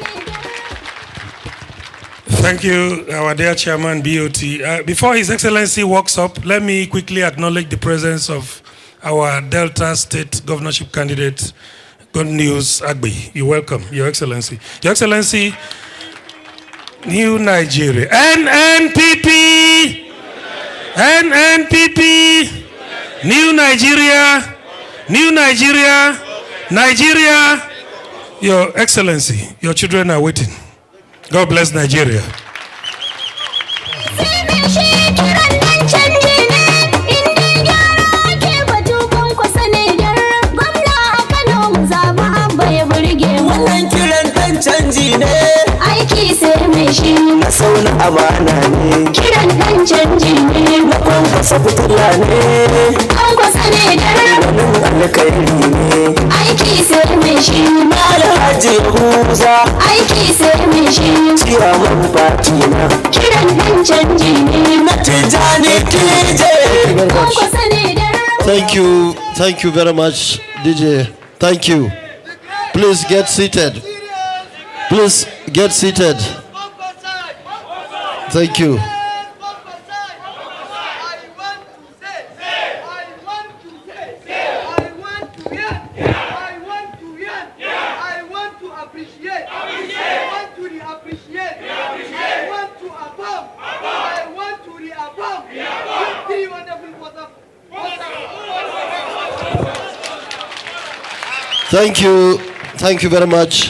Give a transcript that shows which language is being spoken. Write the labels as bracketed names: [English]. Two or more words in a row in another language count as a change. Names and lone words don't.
[English] Thank you, our dear Chairman BOT. Before His Excellency walks up, let me quickly acknowledge the presence of our Delta State governorship candidate, Good News Agbe. You're welcome, Your Excellency. Your Excellency, New Nigeria. Nnpp! Nnpp! New Nigeria! New Nigeria! Nigeria! Your Excellency, your children are waiting. God bless Nigeria. [Hausa] Aiki sai mai shi na sauna amana ne, kiran dan canji ne, na kwankwasa fitila ne, kwankwasa ne ganin alkairi ne, aiki sai mai shi Alhaji Yahuza, aiki sai mai shi ciyaman fati na, kiran dan canji ne, na Tijani TJ, kwankwasa ne [English] Thank you very much, DJ. Thank you. Please get seated. Please get seated. Thank you. Thank you very much.